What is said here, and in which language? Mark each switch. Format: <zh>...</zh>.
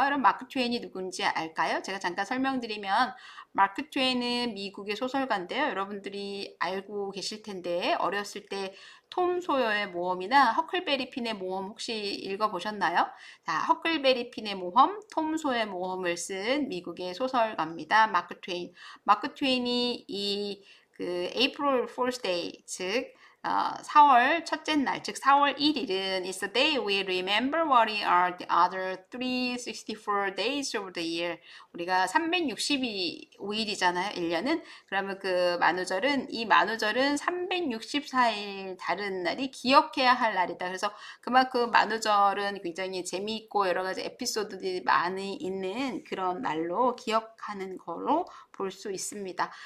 <ko>여러분 마크 트웨인이 누군지 알까요? 제가 잠깐 설명드리면 마크 트웨인은 미국의 소설가인데요. 여러분들이 알고 계실 텐데 어렸을 때 톰 소여의 모험이나 허클베리 핀의 모험 혹시 읽어보셨나요? 자, 허클베리 핀의 모험, 톰 소여의 모험을 쓴 미국의 소설가입니다. 마크 트웨인. 마크 트웨인이</ko> <en>April Fool's Day,</en> <ko>즉 4월 첫째 날, 즉 4월 1일은</ko> <en>is the day we remember what are the other 364 days of the year.</en> <ko>우리가 365일이잖아요, 1년은. 그러면 그 만우절은, 이 만우절은 364일 다른 날이 기억해야 할 날이다. 그래서 그만큼 만우절은 굉장히 재미있고 여러 가지 에피소드들이 많이 있는 그런 날로 기억하는 걸로 볼 수 있습니다.</ko>